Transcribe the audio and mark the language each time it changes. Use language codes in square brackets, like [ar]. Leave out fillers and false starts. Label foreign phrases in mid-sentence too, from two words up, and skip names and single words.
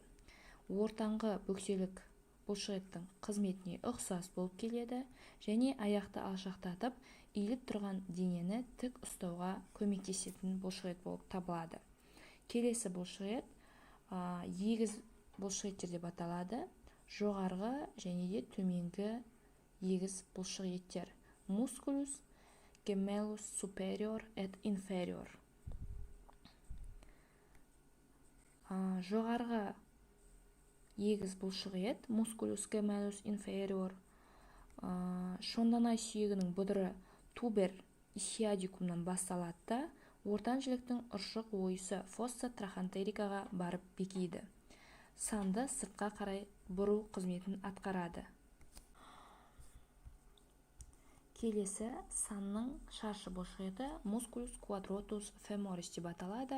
[kk] Ортаңғы бөкселік бұлшықеттің қызметіне ұқсас болып келеді және аяқты алшақтатып, иіліп тұрған денені тік ұстауға көмектесетін бұлшықет болып табылады. Келесі бұлшықет егіз бұлшықеттер деп аталады. Жоғарғы және де төменгі егіз бұлшықеттер. [la] Musculus gemellus superior et inferior. [kk] Жоғарғы егіз бұлшықет, [la] Musculus gemellus inferior, [kk] шонданай сүйегінің бұдыры [la] tuber ischiadicum [kk] басталады да, ортан жіліктің ұршық ойысы [la] fossa trochanterica [kk] барып бекиді. Санды сыртқа қарай бұру қызметін атқарады. Келесі санның шаршы бұлшықеті [la] Musculus quadratus femoris [kk] деп аталады.